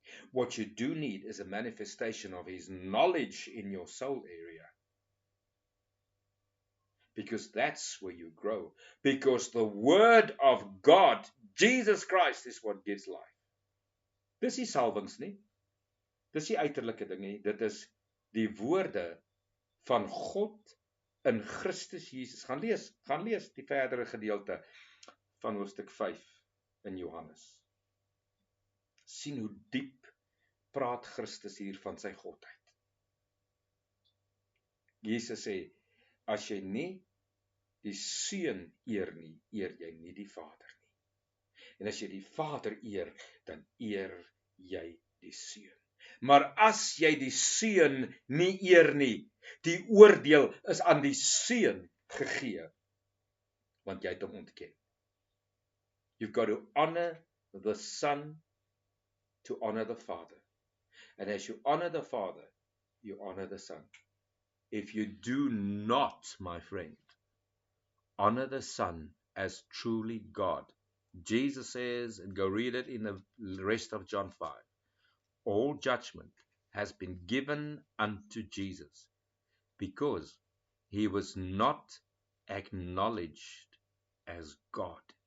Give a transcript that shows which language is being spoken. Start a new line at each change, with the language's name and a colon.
English: What you do need is a manifestation of his knowledge in your soul area, because that's where you grow. Because the word of God, Jesus Christ, is what gives life.
Afrikaans: Dis nie salwings nie. Dis nie uiterlike ding nie. Dit is die woorde van God in Christus Jesus. Gaan lees die verdere gedeelte van hoofstuk 5 in Johannes. Sien hoe diep praat Christus hier van sy godheid. Jesus sê, as jy nie die Seun eer nie, eer jy nie die Vader nie. En as jy die Vader eer, dan eer jy die Seun. Maar as jy die Seun nie eer nie, die oordeel is aan die Seun gegee, want jy het hom ontken.
English: You've got to honor the Son to honor the Father. And as you honor the Father, you honor the Son. If you do not, my friend, honor the Son as truly God, Jesus says, and go read it in the rest of John 5, all judgment has been given unto Jesus because he was not acknowledged as God.